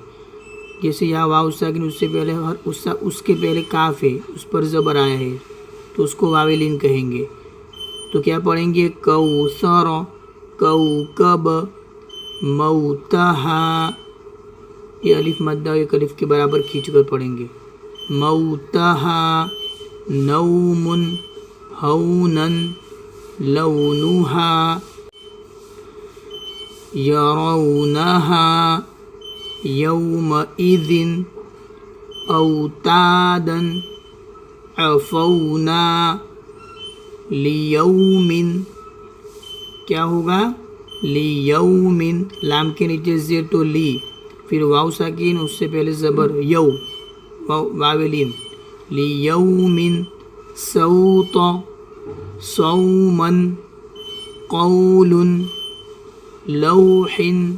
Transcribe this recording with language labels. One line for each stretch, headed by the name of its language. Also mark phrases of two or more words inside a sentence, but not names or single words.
Urdu: جیسے یہاں واو ساکن اس سے پہلے اس کے پہلے کاف ہے، اس پر زبر آیا ہے تو اس کو واو لین کہیں گے۔ تو کیا پڑھیں گے؟
Arabic: کوثر، کوکب، موتہا۔
Urdu: یہ الف مدہ ایک الف کے برابر کھینچ کر پڑھیں گے۔
Arabic: موتہا، نوم، ہونن، لونہا، یرونہا، یومئذ، اوتادن، عفونا، لیوم۔
Urdu: کیا ہوگا؟ لیوم۔ لام کے نیچے زیر تو لی، پھر واو ساکین اس سے پہلے زبر یو، واو لین، لیوم،
Arabic: صوت، صومن، قول، لوح۔